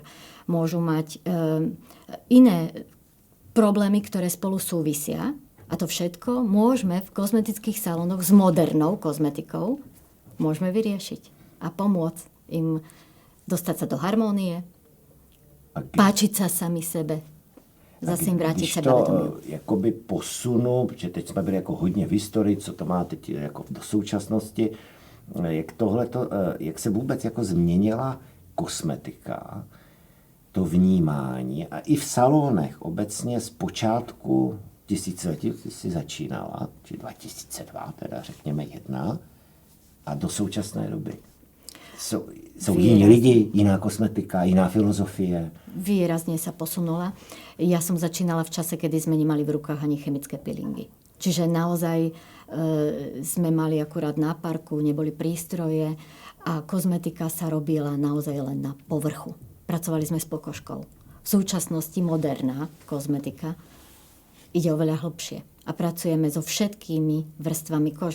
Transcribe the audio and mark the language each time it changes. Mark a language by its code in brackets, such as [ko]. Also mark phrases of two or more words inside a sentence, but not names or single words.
[sk] Môžu mať iné problémy, ktoré spolu súvisia. A to všetko môžeme v kozmetických salónoch s modernou kozmetikou môžeme vyriešiť a pomôcť im dostať sa do harmónie, páčiť sa sami sebe, [cs] zase jim vrátit sebevědomí. Když to jakoby posunu, protože teď jsme byli jako hodně v historii, co to má teď jako do současnosti, jak se vůbec jako změnila kosmetika, to vnímání a i v salonech obecně z počátku tisíciletí, ty jsi začínala, či 2002, teda řekněme 1, a do současné doby. Jsou jiní lidi, jiná kosmetika, jiná filozofie. [sk] Výrazne sa posunula. Ja som začínala v čase, kedy sme nemali v rukách ani chemické peelingy. Čiže naozaj sme mali akurát na parku, neboli prístroje a kozmetika sa robila naozaj len na povrchu. Pracovali sme s pokožkou. V súčasnosti moderná kozmetika ide oveľa hlbšie a pracujeme so všetkými vrstvami kože.